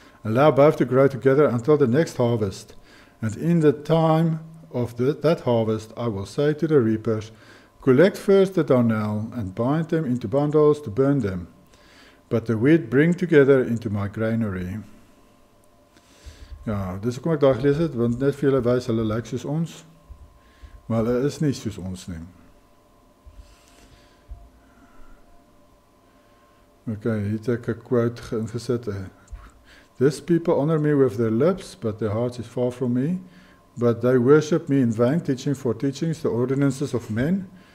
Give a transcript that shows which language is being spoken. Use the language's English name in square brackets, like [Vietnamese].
[English] Allow both to grow together until the next harvest. And in the time of that harvest I will say to the reapers, collect first the darnel and bind them into bundles to burn them, but the wheat bring together into my granary. [Afrikaans] Ja, dis hoekom ek daar gelees het, want net vir julle wys, hulle lyk soos ons, maar hulle is nie soos ons nie. Okay, hier het ek 'n quote ingesit. [English] This people honor me with their lips, but their heart is far from me. But they worship me in vain, teaching for teachings the ordinances of men.